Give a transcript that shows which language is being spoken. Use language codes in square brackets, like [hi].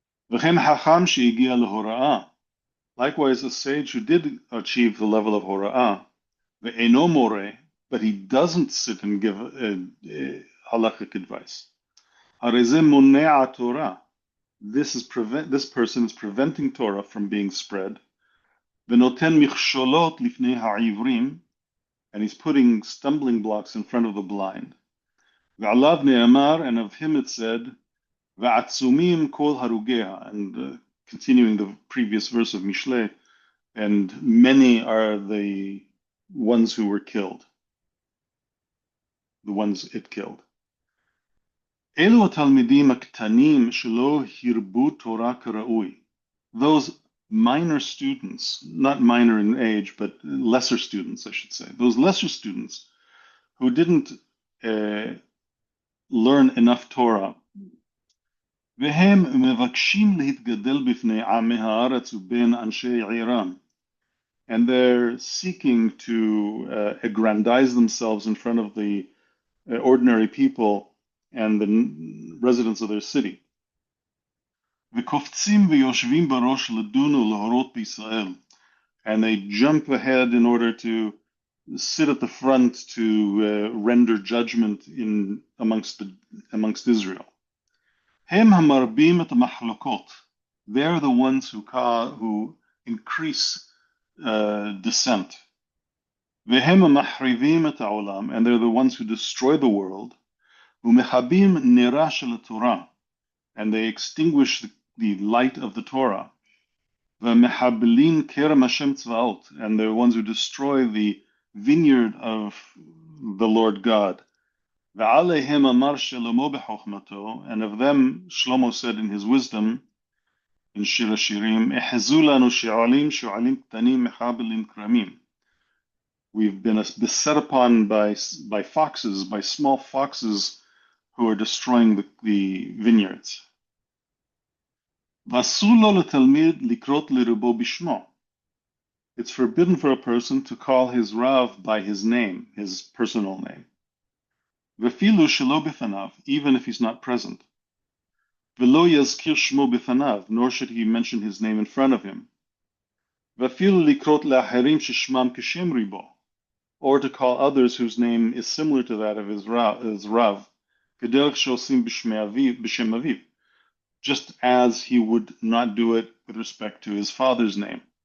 [he] וכן חכם שהגיע להוראה, [en] likewise a sage who did achieve the level of hora'ah, [he] ve'eno more, [en] but he doesn't sit and give halachic advice. [he] הרי זה מונע Torah. [en] This person is preventing Torah from being spread. [he] ונותן מכשולות לפני העיוורים, [en] and he's putting stumbling blocks in front of the blind. [he] ועליו נאמר, [en] and of him it said, [he] ועצומים כל הרוגיה, [en] and continuing the previous verse of Mishlei, and many are the ones who were killed, the ones it killed. [he] אלו התלמידים הקטנים שלא הרבו תורה כראוי. [en] Those minor students, not minor in age, but lesser students, I should say. Those lesser students who didn't learn enough Torah. [he] והם מבקשים להתגדל בפני עמי הארץ ובין אנשי עירם. [en] And they're seeking to aggrandize themselves in front of the ordinary people and the residents of their city. [he] וקופצים ויושבים בראש לדון ולהורות בישראל. [en] And they jump ahead in order to sit at the front to render judgment amongst Israel. [he] הם המרבים את המחלוקות. [en] They're the ones who increase dissent. [he] והם המחריבים את העולם, [en] and they're the ones who destroy the world. [he] ומכבים נרה של התורה, [en] and they extinguish the light of the Torah. [he] ומחבלים כרם השם צבאות, [en] and they're the ones who destroy the vineyard of the Lord God. [he] ועליהם אמר שלמה בחוכמתו, [en] and of them Shlomo said in his wisdom, in Shir HaShirim, [he] אחזו לנו שועלים קטנים מחבלים כרמים. [en] We've been beset upon by foxes, by small foxes who are destroying the vineyards. [he] ואסור לו לתלמיד לקרות לרבו בשמו. [en] It's forbidden for a person to call his Rav by his name, his personal name. [he] ואפילו שלא בפניו, [en] even if he's not present. [he] ולא יזכיר שמו בפניו, [en] nor should he mention his name in front of him. [he] ואפילו לקרות לאחרים ששמם כשם ריבו, [en] or to call others whose name is similar to that of his Rav, [he] כדרך שעושים בשם אביו, [en] just as he would not do it with respect to his father's name.